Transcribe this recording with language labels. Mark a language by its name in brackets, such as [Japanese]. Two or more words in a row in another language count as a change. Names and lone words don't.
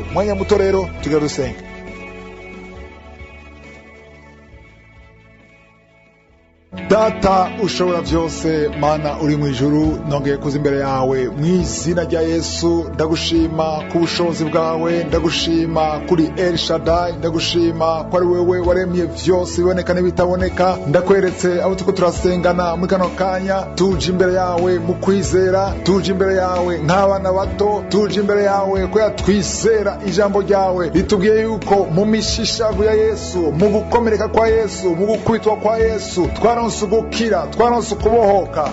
[Rundi] Umwanya muto rero tugira dusenga. Data ushobora byose, Mana uri mu ijuru, nongeye kuza imbere yawe mu izina rya Yesu. Ndagushima ku bushobozi bwawe, ndagushima kuri El Shaddai, ndagushima ko ari wewe waremye vyose biboneka n'ibitaboneka. Ndakweretse abo tuko turasengana muri kano kanya, tuje imbere yawe mu kwizera, tuje imbere yawe nk'abana bato, tuje imbere yawe ko yatwizera ijambo ryawe ritubwiye yuko mu mishishago ya Yesu, mu gukomereka kwa Yesu, mu gukubitwa kwa Yesu twaronse gukira, twaronse kubohoka.